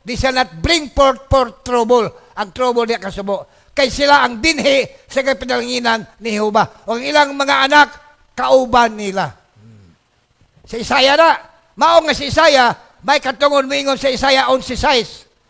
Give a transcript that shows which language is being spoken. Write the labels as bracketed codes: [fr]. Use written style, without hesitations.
[en] They shall not bring forth trouble. [ceb] Ang trouble niya kasubo. Kay sila ang binhi sa kapinalanginan ni Jehovah. O ang ilang mga anak, kauban nila. Sa Isaiah na. Maong nga si Isaiah, may katungon mo ingon sa Isaiah 11:6.